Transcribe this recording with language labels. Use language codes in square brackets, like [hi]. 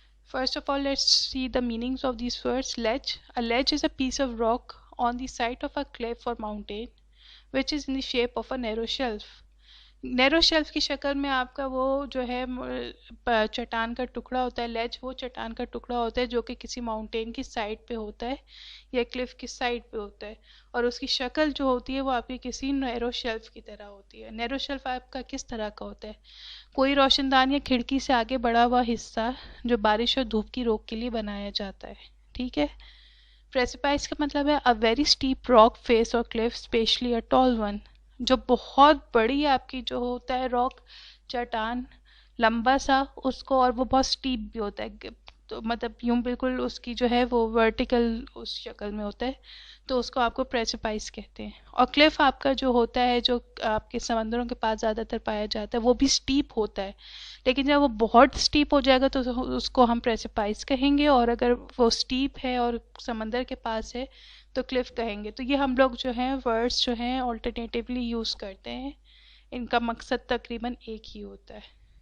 [en] First of all, let's see the meanings of these words. Ledge. A ledge is a piece of rock on the side of a cliff or mountain, which is in the shape of a narrow shelf. [ur] Narrow shelf کی شکل میں آپ کا وہ جو ہے چٹان کا ٹکڑا ہوتا ہے. لیج وہ چٹان کا ٹکڑا ہوتا ہے جو کہ کسی ماؤنٹین کی سائڈ پہ ہوتا ہے یا کلف کی سائڈ پہ ہوتا ہے، اور اس کی شکل جو ہوتی ہے وہ آپ کی کسی نیرو شیلف کی طرح ہوتی ہے. نیرو شیلف آپ کا کس طرح کا ہوتا ہے؟ کوئی روشن دان یا کھڑکی سے آگے بڑھا ہوا حصہ جو بارش اور دھوپ کی روک کے لیے بنایا جاتا ہے. ٹھیک ہے. پریسیپائز کا مطلب ہے [en] a very steep rock face or cliff, especially a tall one. [ur] جو بہت بڑی آپ کی جو ہوتا ہے راک چٹان لمبا سا اس کو، اور وہ بہت سٹیپ بھی ہوتا ہے، تو مطلب یوں بالکل اس کی جو ہے وہ ورٹیکل اس شکل میں ہوتا ہے، تو اس کو آپ کو پریسیپائز کہتے ہیں. اور کلف آپ کا جو ہوتا ہے جو آپ کے سمندروں کے پاس زیادہ تر پایا جاتا ہے وہ بھی سٹیپ ہوتا ہے، لیکن جب وہ بہت سٹیپ ہو جائے گا تو اس کو ہم پریسیپائز کہیں گے، اور اگر وہ سٹیپ ہے اور سمندر کے پاس ہے تو کلف کہیں گے. تو یہ ہم لوگ جو ہیں ورڈز جو ہیں آلٹرنیٹیولی یوز کرتے ہیں، ان کا مقصد تقریباً ایک ہی ہوتا ہے.